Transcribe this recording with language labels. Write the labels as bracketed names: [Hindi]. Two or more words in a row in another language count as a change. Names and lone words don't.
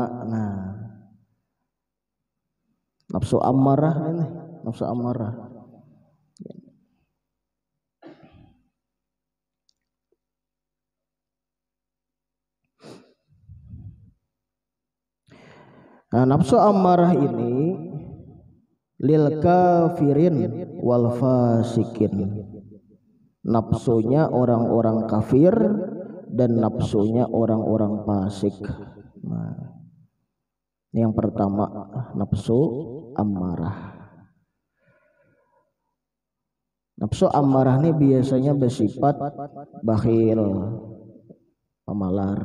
[Indonesian] Nah, nafsu ammarah ini, nafsu ammarah. Nah, nafsu ammarah ini [Arabic] للكافرين والفاسقين. [Indonesian] Nafsunya orang-orang kafir dan nafsunya orang-orang fasik. Nah, ini yang pertama nafsu ammarah. Nafsu ammarah ini biasanya bersifat bakhil, pemalar.